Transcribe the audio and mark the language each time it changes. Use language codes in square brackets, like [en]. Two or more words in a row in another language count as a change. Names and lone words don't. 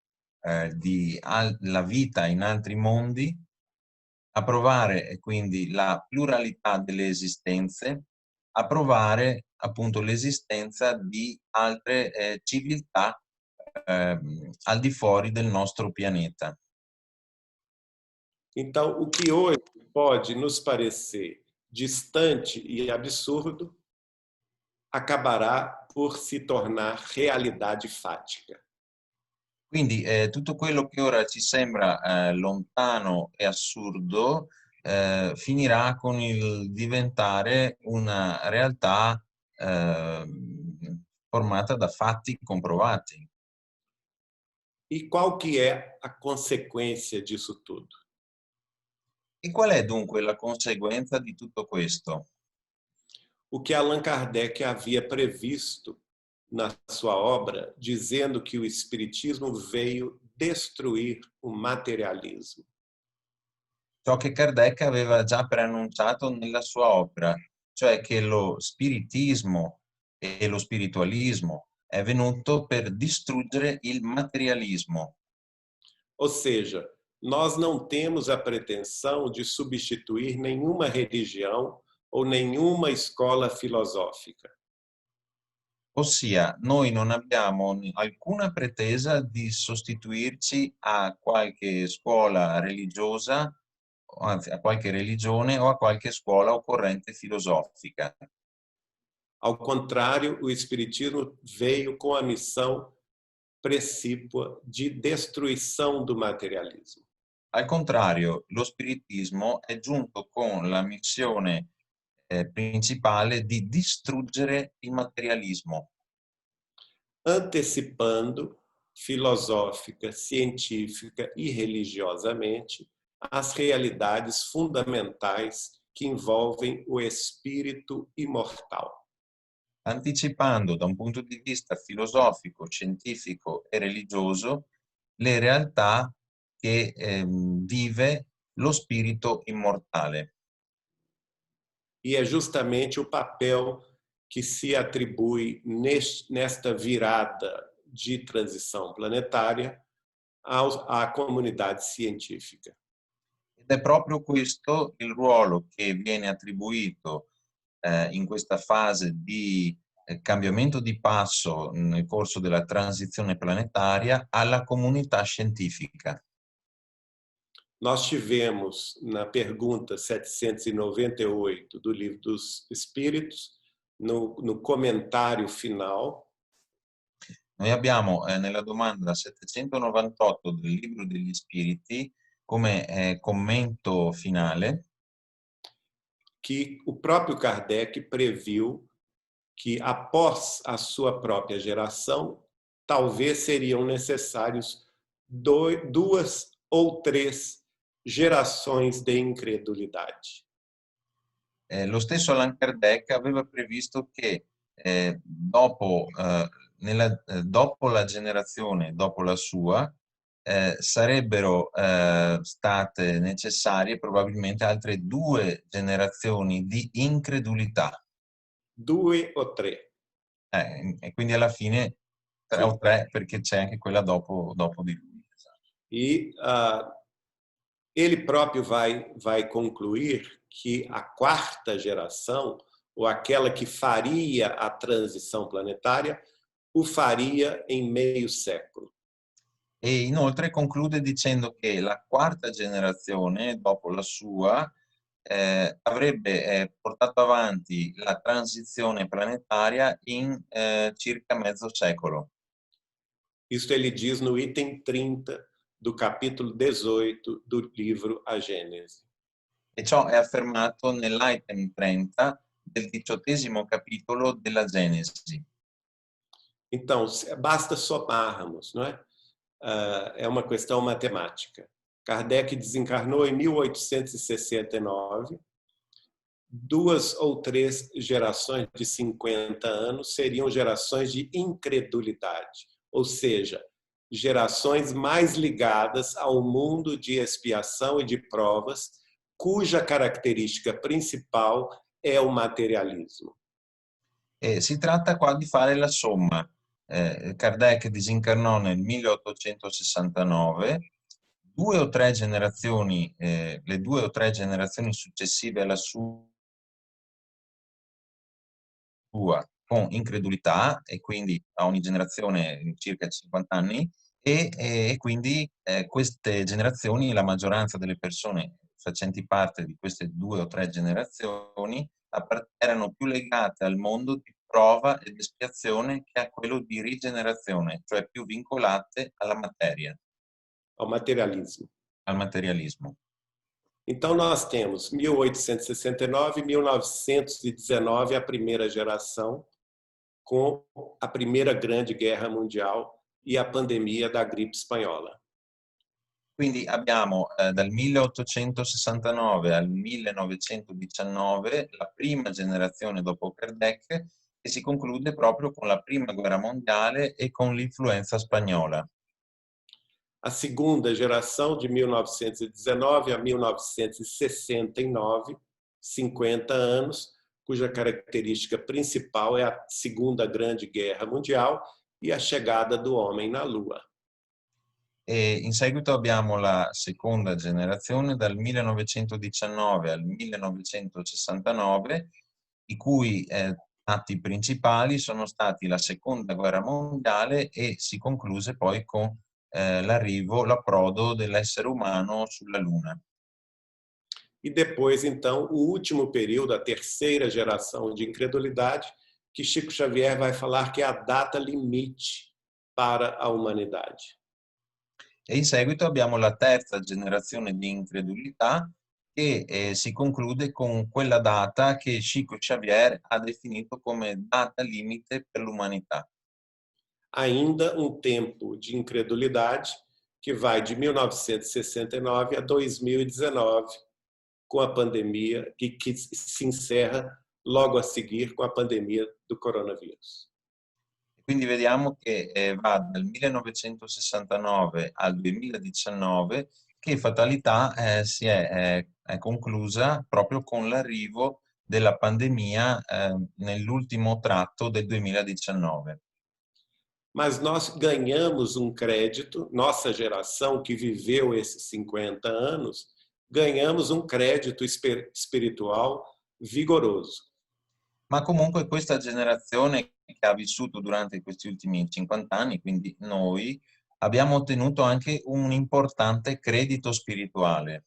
[it] della vita in altri mondi, a provare quindi la pluralità delle esistenze, a provare appunto l'esistenza di altre civiltà al di fuori del nostro pianeta. [pt] Então, o que hoje pode nos parecer distante e absurdo acabará por se tornar realidade fática. [it] Quindi tutto quello che ora ci sembra lontano e assurdo finirà con il diventare una realtà formata da fatti comprovati. [pt] E qual que é a consequência disso tudo? [it] E qual è dunque la conseguenza di tutto questo? [pt] O que Allan Kardec havia previsto na sua obra, dizendo que o Espiritismo veio destruir o materialismo. [it] Ciò che Kardec aveva già preannunciato nella sua opera, cioè che lo spiritismo e lo spiritualismo è venuto per distruggere il materialismo. [pt] Ou seja, nós não temos a pretensão de substituir nenhuma religião ou nenhuma escola filosófica. [it] Ossia, noi non abbiamo alcuna pretesa di sostituirci a qualche scuola religiosa, anzi a qualche religione o a qualche scuola o corrente filosofica. [pt] Ao contrário, o Espiritismo veio com a missão precípua de destruição do materialismo. [it] Al contrario, lo spiritismo è giunto con la missione principale di distruggere il materialismo. [pt] Antecipando filosófica, científica e religiosamente as realidades fundamentais que envolvem o espírito imortal. [it] Anticipando da un punto di vista filosofico, scientifico e religioso le realtà che vive lo spirito immortale. [pt] E é justamente o papel que se atribui nesta virada de transição planetária à comunidade científica. [it] Ed è proprio questo il ruolo che viene attribuito in questa fase di cambiamento di passo nel corso della transizione planetaria alla comunità scientifica. [pt] Nós tivemos na pergunta 798 do Livro dos Espíritos, no comentário final, [it] Noi abbiamo nella domanda 798 del Libro degli Spiriti come commento finale [pt] que o próprio Kardec previu que após a sua própria geração, talvez seriam necessários duas ou três gerações de incredulidade. [it] Lo stesso Allan Kardec aveva previsto che dopo la generazione, dopo la sua, sarebbero state necessarie probabilmente altre 2 generazioni di incredulità. 2 o 3. E quindi alla fine 3 o 3, perché c'è anche quella dopo di lui. [pt] E ele próprio vai concluir que a quarta geração, ou aquela que faria a transição planetária, o faria em meio século. [it] E inoltre conclude dicendo che la quarta generazione, dopo la sua, avrebbe portato avanti la transizione planetaria in circa mezzo secolo. [pt] Isso ele diz no item 30 do capítulo 18 do livro A Gênese. [it] E ciò è affermato nell'item 30 del 18° capitolo della Genesi. [pt] Então, basta somarmos, não é? É uma questão matemática. Kardec desencarnou em 1869. 2 ou 3 gerações de 50 anos seriam gerações de incredulidade, ou seja, gerações mais ligadas ao mundo de expiação e de provas, cuja característica principal é o materialismo. [it] Si tratta qua di fare la somma. Kardec disincarnò nel 1869, 2 o 3 generazioni, le 2 o 3 generazioni successive alla sua con incredulità, e quindi a ogni generazione circa 50 anni, e quindi queste generazioni, la maggioranza delle persone facenti parte di queste 2 o 3 generazioni, erano più legate al mondo di prova ed espiazione che a quello di rigenerazione, cioè più vincolate alla materia. [pt] Ao materialismo. [it] Al materialismo. [pt] Então nós temos 1869, 1919, a primeira geração, com a primeira grande guerra mundial e a pandemia da gripe espanhola. [it] Quindi abbiamo dal 1869 al 1919 la prima generazione dopo Kardec, che si conclude proprio con la prima guerra mondiale e con l'influenza spagnola. [pt] A segunda geração, de 1919 a 1969, 50 anos, cuja característica principal é a Segunda Grande Guerra Mundial e a chegada do homem na Lua. [it] E in seguito abbiamo la seconda generazione dal 1919 al 1969, i cui atti principali sono stati la Seconda Guerra Mondiale e si concluse poi con l'approdo dell'essere umano sulla Luna. [pt] E depois, então, o último período, a terceira geração de incredulidade, que Chico Xavier vai falar que é a data limite para a humanidade. [it] E in seguito abbiamo la terza generazione di incredulità, che si conclude con quella data che Chico Xavier ha definito come data limite per l'umanità. [pt] Ainda tempo de incredulidade que vai de 1969 a 2019, com a pandemia, que se encerra logo a seguir com a pandemia do coronavírus. [it] Quindi vediamo che va dal 1969 al 2019, che fatalità si è conclusa proprio con l'arrivo della pandemia nell'ultimo tratto del 2019. [pt] Mas nós ganhamos crédito, nossa geração que viveu esses 50 anos, ganhamos crédito espiritual vigoroso. [it] Ma comunque questa generazione che ha vissuto durante questi ultimi 50 anni, quindi noi, abbiamo ottenuto anche un importante credito spirituale.